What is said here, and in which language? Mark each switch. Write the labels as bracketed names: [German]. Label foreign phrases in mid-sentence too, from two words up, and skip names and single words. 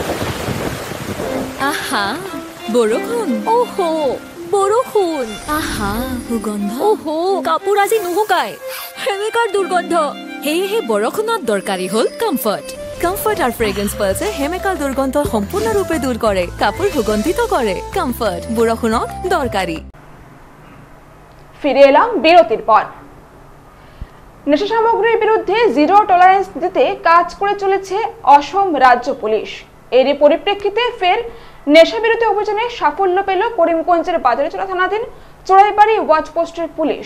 [Assamese] আহা বৰষুণ। ওহো বৰষুণ। আহা সুগন্ধ। ওহো কাপোৰ আজি নুশুকায়। হেমিকাৰ দুৰ্গন্ধ। সেয়েহে বৰষুণত দৰকাৰী হ'ল কমফৰ্ট। কমফৰ্ট আৰু ফ্ৰেগ্ৰেন্স পাৰ্লছে হেমিকাৰ দুৰ্গন্ধ সম্পূৰ্ণৰূপে দূৰ কৰে, কাপোৰ সুগন্ধিত কৰে। কমফৰ্ট বৰষুণত দৰকাৰী। [Bangla] ফিরে এলাম বিরতির পর। নেশা সামগ্রীর বিরুদ্ধে [English] zero tolerance [Bangla] দিতে কাজ করে চলেছে অসম রাজ্য পুলিশ। এরই পরিপ্রেক্ষিতে ফের নেশা বিরোধী অভিযানে সাফল্য পেল করিমগঞ্জের বাজারিচোলা থানাধীন চোরাইবাড়ি [English] watch postের [Bangla] পুলিশ।